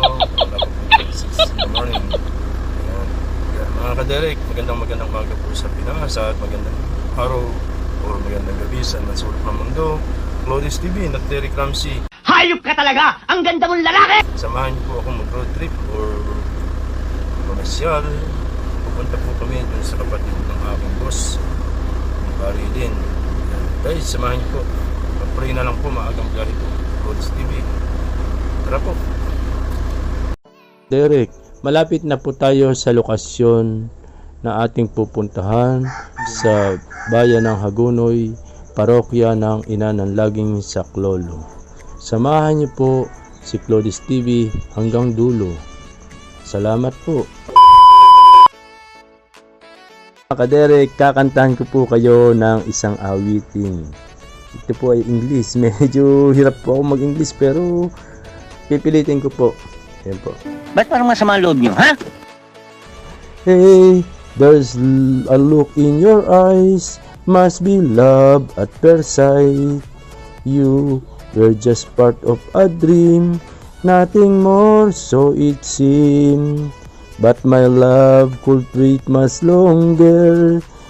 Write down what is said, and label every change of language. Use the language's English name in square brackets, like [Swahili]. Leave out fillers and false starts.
[Filipino] Wala po po [English] 6 in the morning. Ayan. [Filipino] Mga kaderek, magandang umaga po sa Pinas at magandang araw o magandang gabi sa nasulok ng mundo. [English] Claudius TV, not Derek Ramsey. [Filipino] Hayop ka talaga! Ang ganda mong lalaki! Samahan niyo po ako mag-road trip or komersyal. Pupunta po kami dun sa kapatid ng aking boss, yung pari din. Guys, samahan niyo po. Pag-pray na lang po, maagang biyahe po. Claudius TV. Tara po. Derek, malapit na po tayo sa lokasyon na ating pupuntahan sa bayan ng Hagonoy, parokya ng Ina ng Laging Saklolo. Samahan niyo po si Claudius TV hanggang dulo. Salamat po. Mga kaderek, kakantahan ko po kayo ng isang awitin. Ito po ay English. Medyo hirap po ako mag-English pero pipilitin ko po. Ayan po. Ba't parang masama ang loob nyo, ha? [English] Hey, there's a look in your eyes. Must be love at first sight. You were just part of a dream. Nothing more, so it seemed. But my love could wait much longer.